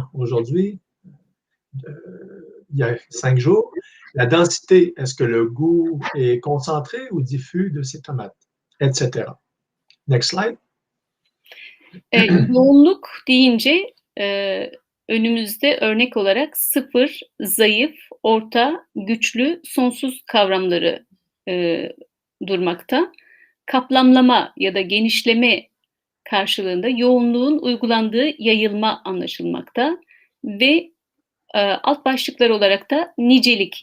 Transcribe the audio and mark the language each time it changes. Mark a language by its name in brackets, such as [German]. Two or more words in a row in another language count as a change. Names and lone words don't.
[French] Aujourd'hui? Il y a 5 jours. La densité, est-ce que le goût est concentré ou diffus de ces tomates, etc. [English] Next slide. [Turkish] Yoğunluk deyince önümüzde örnek olarak sıfır, zayıf, orta, güçlü, sonsuz kavramları durmakta. Kaplamlama ya da genişleme karşılığında yoğunluğun uygulandığı yayılma anlaşılmakta ve alt başlıklar olarak da nicelik